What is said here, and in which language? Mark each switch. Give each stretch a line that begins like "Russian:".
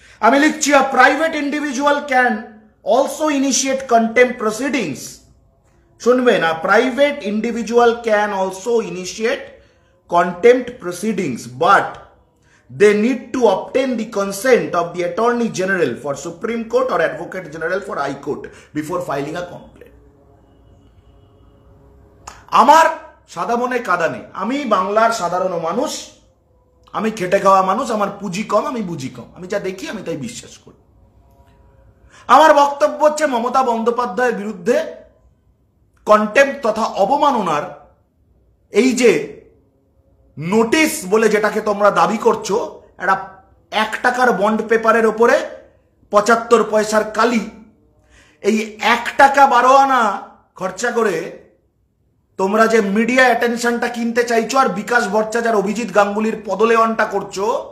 Bangla: আমি লিখছি
English: A private individual can also initiate contempt proceedings.
Bangla: শুনবেন,
English: A private individual can also initiate contempt proceedings, but they need to obtain the consent of the Attorney General for Supreme Court or Advocate General for High Court before filing a complaint.
Bangla: আমার সাদা মনে কাদা নেই, আমি বাংলার সাধারণ মানুষ, আমি খেটে খাওয়া মানুষ, আমার পুঁজি কম, আমি বুঝি কম, আমি যা দেখি আমি তাই বিশ্বাস করি। আমার বক্তব্য হচ্ছে মমতা বন্দ্যোপাধ্যায়ের বিরুদ্ধে কন্টেম্পট তথা অবমাননার এই যে নোটিশ বলে যেটাকে তোমরা দাবি করছো, একটা 1 টাকার বন্ড পেপারের ওপরে 75 পয়সার কালি, এই 1 টাকা 12 আনা খরচা করে তোমরা যে মিডিয়া অ্যাটেনশনটা কিনতে চাইছো আর বিকাশ ভট্টাচার্য অভিজিৎ গাঙ্গুলির পদলেওয়ানটা করছো,